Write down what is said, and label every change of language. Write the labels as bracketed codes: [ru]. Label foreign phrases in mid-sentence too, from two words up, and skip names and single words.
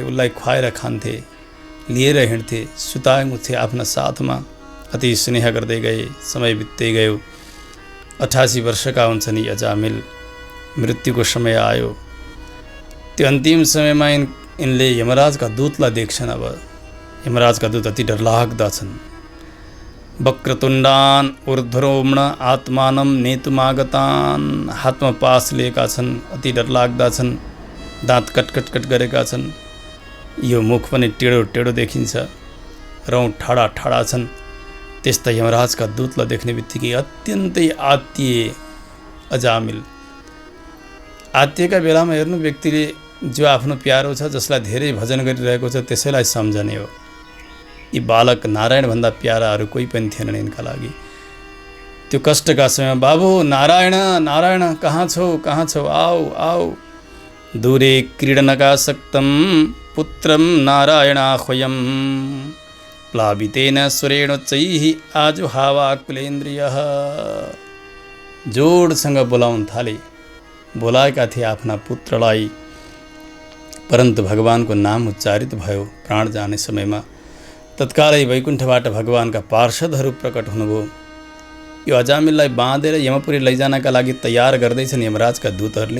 [ne] उसलाई खुवाएर खान्थे, लिएर हिँड्थे, सुताउँथे आफ्ना साथमा। अति स्नेह गर्दै गए। समय बित्दै गयो। 88 वर्षका हुन्छन् यी अजामिल। मृत्युको समय आयो। त्यो अन्तिम समयमा यिनले यमराजका दूतलाई देख्छन्। अब यमराजका दूत अति डरलाग्दा छन्। [sa] वक्रतुण्डान् ऊर्ध्वरोम्ण आत्मानं नेतुमागतान्। [ne] हातमा पास लिएका छन्, अति डरलाग्दा छन्। दाँत कटकट गरेका छन्। यो मुख पनि टेढो देखिन्छ। रौँ ठाडा छन्। त्यस्ता यमराजका दूतलाई देख्ने बित्तिकै अत्यन्तै आत्तिए अजामिल। आत्तिएका बेलामा हेर्नु, व्यक्तिले जो आफ्नो प्यारो छ, जसलाई धेरै भजन गरिरहेको छ, त्यसैलाई सम्झने हो। यी बालक नारायणभन्दा प्यारा अरू कोही पनि थिएनन् यिनका लागि। त्यो कष्टका समयमा, बाबु नारायण नारायण कहाँ छौ आऊ। [sa] दूरे क्रीडनकासक्तं पुत्रं नारायणाह्वयं प्लावितेन सुरेणोच्चैः आजुहावाकुलेन्द्रियः। [ne] जोडसँग बोलाउन थाले। बोलाएका थिए आफ्ना पुत्रलाई, परन्तु भगवानको नाम उच्चारित भयो प्राण जाने समयमा। तत्कालै वैकुण्ठबाट भगवानका पार्षदहरू प्रकट हुनुभयो। यो अजामिललाई बाँधेर यमपुरी लैजानका लागि तयार गर्दैछन् यमराजका दूतहरूले।